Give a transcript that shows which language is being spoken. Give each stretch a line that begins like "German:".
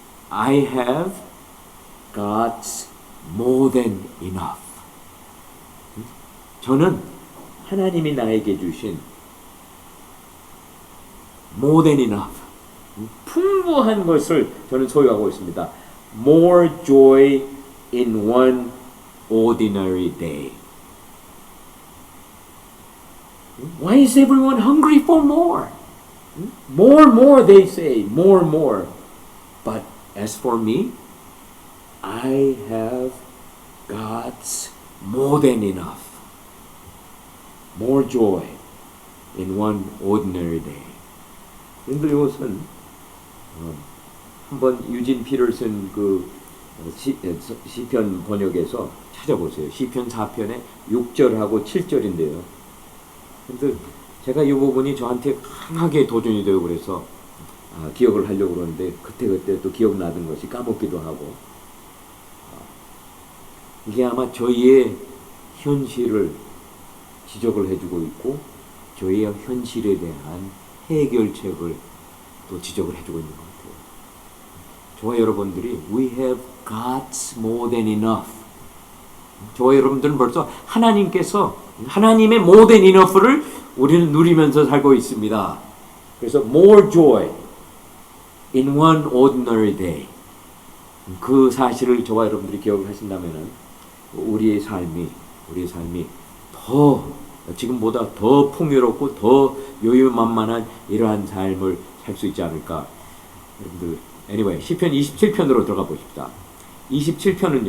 English: I have God's more than enough.
Korean: 저는 하나님이 나에게 주신
English: more than enough.
Korean: 풍부한 것을 저는 소유하고 있습니다.
English: More joy in one ordinary day. Why is everyone hungry for more? More, they say. More. But as for me, I have God's more than enough. More joy in one ordinary day.
Korean: 여러분들 이것은 한번 유진 피터슨 그 시편 번역에서 찾아보세요. 시편 4편의 6절하고 7절인데요. 근데 제가 이 부분이 저한테 강하게 도전이 되고 그래서 기억을 하려고 그러는데 그때 또 기억나던 것이 까먹기도 하고 이게 아마 저희의 현실을 지적을 해주고 있고 저희의 현실에 대한 해결책을 또 지적을 해주고 있는 것 같아요. 저와 여러분들이
English: We have God's more than enough.
Korean: 저와 여러분들은 벌써 하나님께서 하나님의
English: more than enough
Korean: 를 우리는 누리면서 살고 있습니다. 그래서
English: more joy in one ordinary day.
Korean: 그 사실을 저와 여러분들이 기억을 하신다면은 우리의 삶이 더 지금보다 더 풍요롭고 더 여유만만한 이러한 삶을 살 수 있지 않을까. 여러분들 anyway 시편 27편으로 들어가 보십시다. 27편은요.